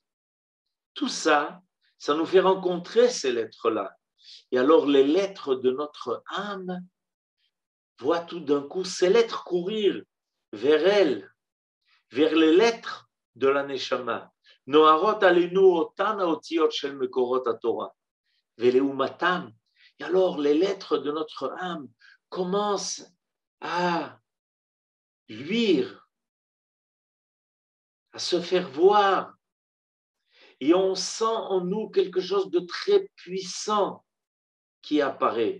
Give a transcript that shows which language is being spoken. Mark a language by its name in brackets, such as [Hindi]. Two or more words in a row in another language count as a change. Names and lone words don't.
[French] Tout ça, ça nous fait rencontrer ces lettres-là. Et alors les lettres de notre âme voient tout d'un coup ces lettres courir vers elle, vers les lettres de la Neshama. [Hebrew] נוהרות עלינו אותן האותיות של מקורות התורה ולעומתם. [French] Et alors les lettres de notre âme commencent à luire, à se faire voir. Et on sent en nous quelque chose de très puissant qui apparaît.